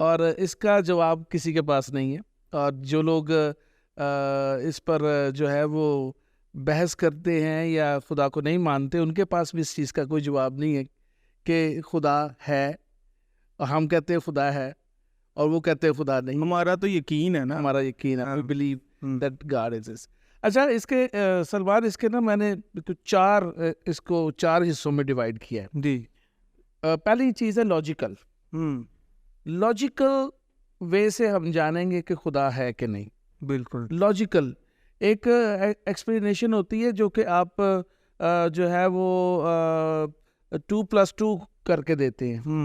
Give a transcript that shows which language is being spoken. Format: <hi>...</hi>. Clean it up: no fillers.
<ur>اور اس کا جواب کسی کے پاس نہیں ہے. اور جو لوگ اس پر جو ہے وہ بحث کرتے ہیں یا خدا کو نہیں مانتے، ان کے پاس بھی اس چیز کا کوئی جواب نہیں ہے کہ خدا ہے، اور ہم کہتے ہیں خدا ہے اور وہ کہتے ہیں خدا نہیں. ہمارا تو یقین ہے نا، ہمارا یقین ہے،</ur> <en>we believe that God exists.</en> <ur>اچھا، اس کے سلمان، اس کے نا میں نے اس کو چار حصوں میں ڈیوائڈ کیا ہے. جی. پہلی چیز ہے لاجیکل. لاجیکل وے سے ہم جانیں گے کہ خدا ہے کہ نہیں. بالکل. لاجیکل ایک ایکسپلینیشن ہوتی ہے جو کہ آپ جو ہے وہ 2+2 کر کے دیتے ہیں.</ur>